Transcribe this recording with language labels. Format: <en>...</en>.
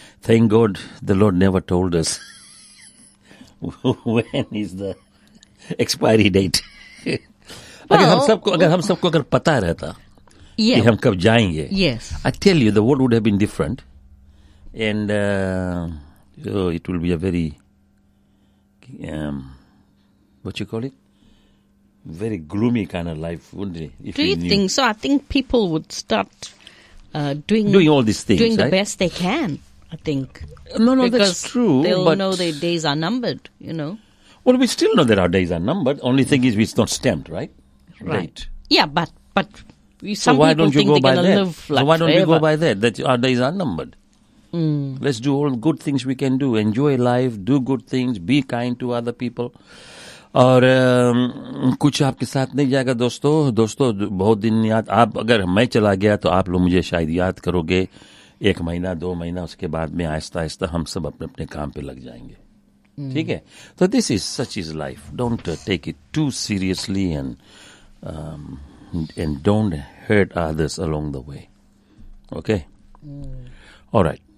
<en>Thank God the Lord never told us when is the expiry date.</en> <hi>अगर हम सबको पता रहता कि हम कब जाएंगे,</hi> <en>I tell you the world would have been different and it will be a very what you call it? Very gloomy kind of life, wouldn't it? If Do you think so? I think people would start doing all these things, doing right? The best they can. I think. No, that's true. They'll know their days are numbered. You know. Well, we still know that our days are numbered. Only thing is, it's not stamped, right? Right. Late. Yeah, but some people think they're going to live like forever. Why don't you go by that? That our days are numbered. Let's do all good things we can do. Enjoy life, do good things, be kind to other people.</en> <hi>और कुछ आपके साथ नहीं जाएगा दोस्तों बहुत दिन याद. आप अगर मैं चला गया तो आप लोग मुझे शायद याद करोगे एक महीना दो महीना, उसके बाद में आहिस्ता आहिस्ता हम सब अपने अपने काम पे लग जाएंगे. ठीक है.</hi> <en>तो this is such is life. Don't take it too seriously and don't hurt others along the way. Okay. Alright.</en>